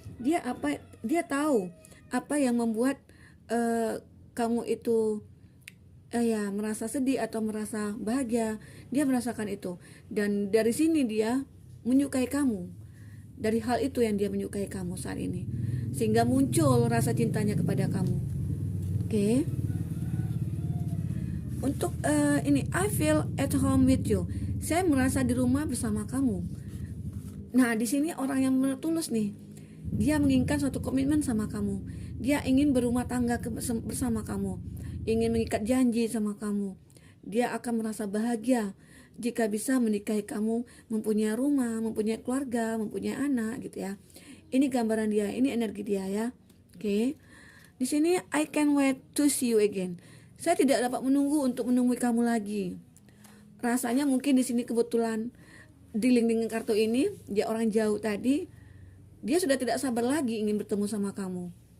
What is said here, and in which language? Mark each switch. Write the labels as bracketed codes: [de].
[id] Dia tahu apa yang membuat kamu itu ya merasa sedih atau merasa bahagia. Dia merasakan itu, dan dari sini dia menyukai kamu. Dari hal itu yang dia menyukai kamu saat ini, sehingga muncul rasa cintanya kepada kamu. Oke. Untuk ini, [en] I feel at home with you. [id] Saya merasa di rumah bersama kamu. Nah, di sini orang yang tulus nih. Dia menginginkan suatu komitmen sama kamu. Dia ingin berumah tangga bersama kamu. Ingin mengikat janji sama kamu. Dia akan merasa bahagia jika bisa menikahi kamu, mempunyai rumah, mempunyai keluarga, mempunyai anak gitu ya. Ini gambaran dia, ini energi dia ya. Oke. Di sini [en] I can wait to see you again. [id] Saya tidak dapat menunggu untuk menemui kamu lagi. Rasanya mungkin di sini kebetulan dealing dengan kartu ini, dia orang jauh tadi, dia sudah tidak sabar lagi ingin bertemu sama kamu.